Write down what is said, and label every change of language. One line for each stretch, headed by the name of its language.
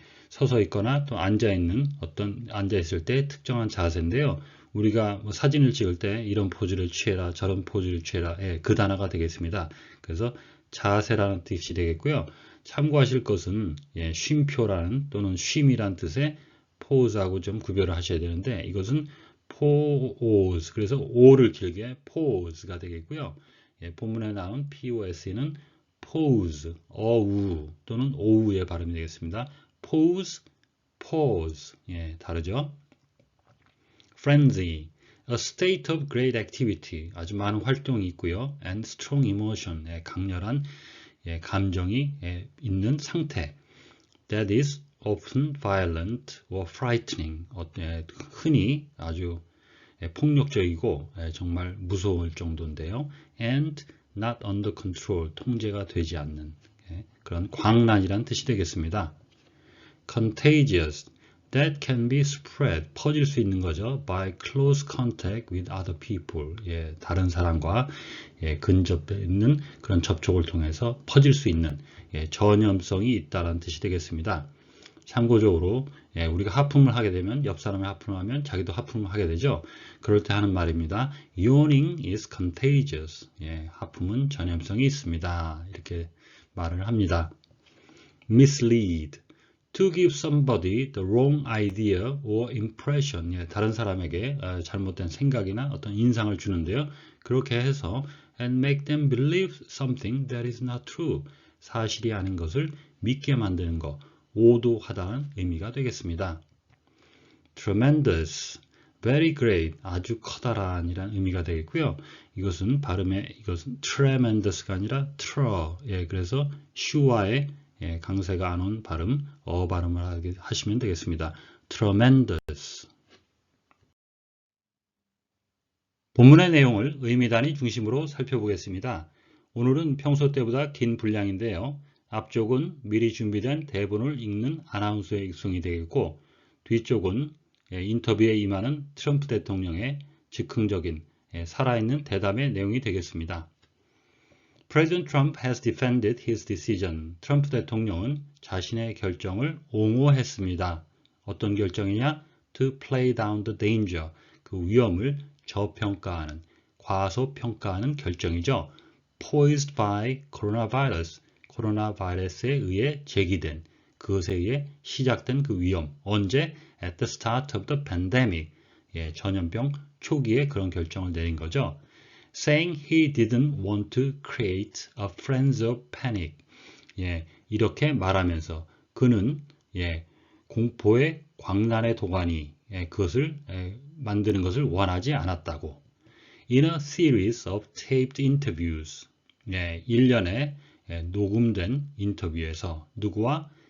Korean: 서서 있거나 또 앉아 있을 때 특정한 자세인데요. 우리가 사진을 찍을 때 이런 포즈를 취해라, 저런 포즈를 취해라, 그 단어가 되겠습니다. 그래서 자세라는 뜻이 되겠고요. 참고하실 것은 쉼표라는 또는 쉼이란 뜻의 포즈하고 좀 구별을 하셔야 되는데, 이것은 pose, 그래서 o를 길게 pose가 되겠고요. 본문에 나온 pos는 pose, 어우 또는 오우의 발음이 되겠습니다.
English: pose, pause,
Korean: 다르죠.
English: frenzy, a state of great activity,
Korean: 아주 많은 활동이 있고요.
English: and strong emotion,
Korean: 강렬한 감정이 있는 상태.
English: that is often violent or frightening,
Korean: 흔히 아주 폭력적이고 정말 무서울 정도인데요.
English: and not under control,
Korean: 통제가 되지 않는 그런 광란이란 뜻이 되겠습니다.
English: contagious, that can be spread,
Korean: 퍼질 수 있는 거죠.
English: by close contact with other people,
Korean: 다른 사람과 근접해 있는 그런 접촉을 통해서 퍼질 수 있는 전염성이 있다는 뜻이 되겠습니다. 참고적으로 우리가 하품을 하게 되면 옆 사람이 하품을 하면 자기도 하품을 하게 되죠. 그럴 때 하는 말입니다.
English: Yawning is contagious.
Korean: 하품은 전염성이 있습니다. 이렇게 말을 합니다.
English: Mislead, to give somebody the wrong idea or impression.
Korean: 다른 사람에게 잘못된 생각이나 어떤 인상을 주는데요. 그렇게 해서
English: and make them believe something that is not true.
Korean: 사실이 아닌 것을 믿게 만드는 것. 오도하다는 의미가 되겠습니다.
English: Tremendous, very great,
Korean: 아주 커다란이라는 의미가 되겠고요. 이것은 이것은 tremendous가 아니라 그래서 슈와의 강세가 안 온 발음, 발음을 하시면 되겠습니다.
English: Tremendous.
Korean: 본문의 내용을 의미 단위 중심으로 살펴보겠습니다. 오늘은 평소 때보다 긴 분량인데요. 앞쪽은 미리 준비된 대본을 읽는 아나운서의 익송이 되겠고, 뒤쪽은 인터뷰에 임하는 트럼프 대통령의 즉흥적인 살아있는 대담의 내용이 되겠습니다.
English: President Trump has defended his decision.
Korean: 트럼프 대통령은 자신의 결정을 옹호했습니다. 어떤 결정이냐?
English: To play down the danger.
Korean: 그 위험을 저평가하는, 과소평가하는 결정이죠.
English: Posed by coronavirus.
Korean: 코로나 바이러스에 의해 제기된, 그것에 의해 시작된 그 위험. 언제?
English: At the start of the pandemic.
Korean: 전염병 초기에 그런 결정을 내린 거죠.
English: Saying he didn't want to create a frenzy of panic.
Korean: 이렇게 말하면서 그는 공포의 광란의 도가니, 그것을 만드는 것을 원하지 않았다고.
English: In a series of taped interviews.
Korean: 일련의 녹음된 인터뷰에서 누구와?